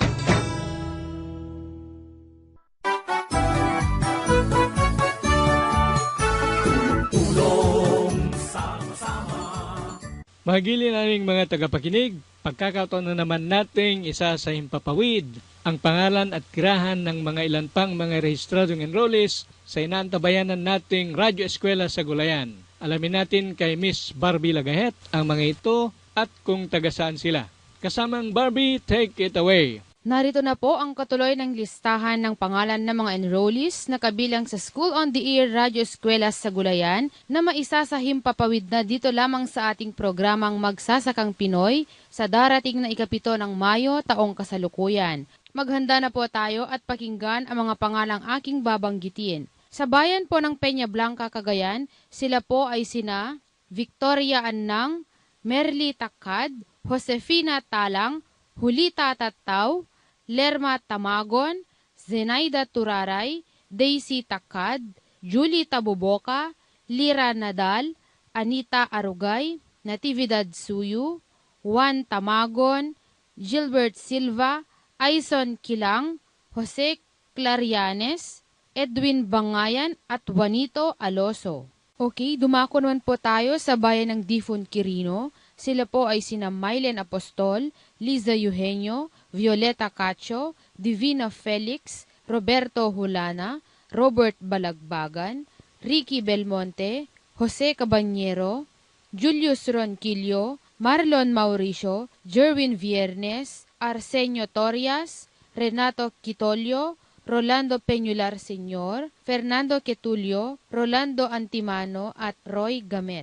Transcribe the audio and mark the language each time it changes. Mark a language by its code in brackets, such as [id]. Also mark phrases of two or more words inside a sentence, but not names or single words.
[tl] Mahagili naming mga tagapakinig, pagkakataon na naman nating isa sa himpapawid ang pangalan at tirahan ng mga ilan pang mga rehistradong enrollees sa inaantabayanan nating Radyo Eskwela sa Gulayan. Alamin natin kay Miss Barbie Lagahet ang mga ito at kung taga saan sila. Kasamang Barbie, [en] take it away. [tl] Narito na po ang katuloy ng listahan ng pangalan ng mga enrollees na kabilang sa [en] School on the Air [tl] Radyo Eskwela sa Gulayan na maisa sa himpapawid na dito lamang sa ating programang Magsasakang Pinoy sa darating na 7 ng Mayo taong kasalukuyan. Maghanda na po tayo at pakinggan ang mga pangalang aking babanggitin. Sa bayan po ng Peña Blanca, Cagayan, sila po ay sina Victoria Annang, Merly Takad, Josefina Talang, Julita Tattaw, Lerma Tamagon, Zenaida Turaray, Daisy Takad, Julie Taboboca, Lira Nadal, Anita Arugay, Natividad Suyu, Juan Tamagon, Gilbert Silva, Aison Kilang, Jose Clarianes, Edwin Bangayan at Juanito Aloso. Okay, dumako naman po tayo sa bayan ng Difon Quirino. Sila po ay sina Mylen Apostol, Liza Eugenio, Violeta Cacho, Divina Felix, Roberto Hulana, Robert Balagbagan, Ricky Belmonte, Jose Cabanyero, Julius Ronquillo, Marlon Mauricio, Jerwin Viernes, Arsenio Torias, Renato Quitolio, Rolando Peñular Sr., Fernando Quetulio, Rolando Antimano at Roy Gamet.